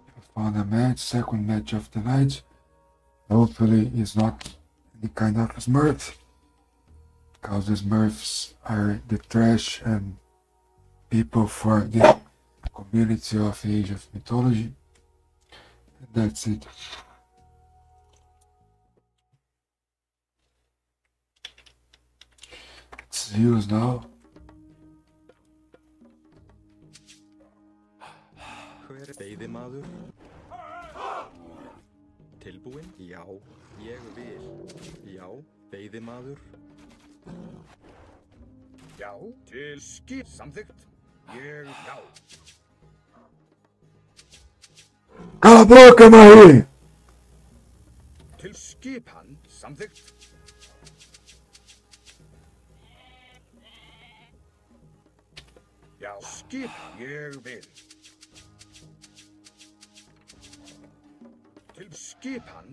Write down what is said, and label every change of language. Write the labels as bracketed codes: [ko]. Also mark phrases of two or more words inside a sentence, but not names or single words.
[en] found a match, second match of the night. Hopefully it's not any kind of Smurf, because the Smurfs are the trash and people for the community of Age of Mythology. And that's it. It's used now. [is] Hver er veiðimaður? Tilbúinn? Já, ég vil. Já, veiðimaður. Já, til skip samþykkt. Já. [pt] Cala a boca, Marie! [is] Til skipan samþykkt. Já, skipan ég vil. Til skipan.